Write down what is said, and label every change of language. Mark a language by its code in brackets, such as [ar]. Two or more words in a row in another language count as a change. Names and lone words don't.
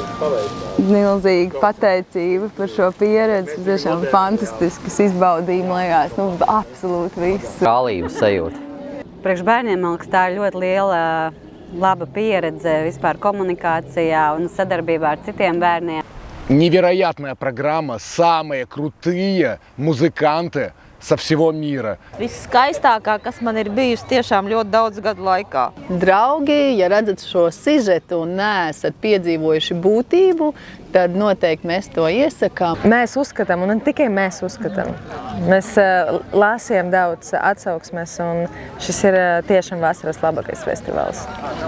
[lv] milzīga pateicība par šo pieredzi. Tiešām fantastisks izbaudījums, liekas, absolūti viss. Brālības sajūta. Priekš bērniem, man liekas, tā ir ļoti liela, laba pieredze vispār komunikācijā un sadarbībā ar citiem bērniem. [ru] Невероятная программа, самые крутые музыканты со всего мира. [lv] Viskaistākā, kas man ir bijusi tiešām ļoti daudz gadu laikā. Draugi, ja redzat šo sižetu un neesat piedzīvojuši būtību, tad noteikti mēs to iesakām. Mēs uzskatām, un ne tikai mēs uzskatām. Mēs lasījām daudz atsauksmes, un šis ir tiešām vasaras labākais festivāls.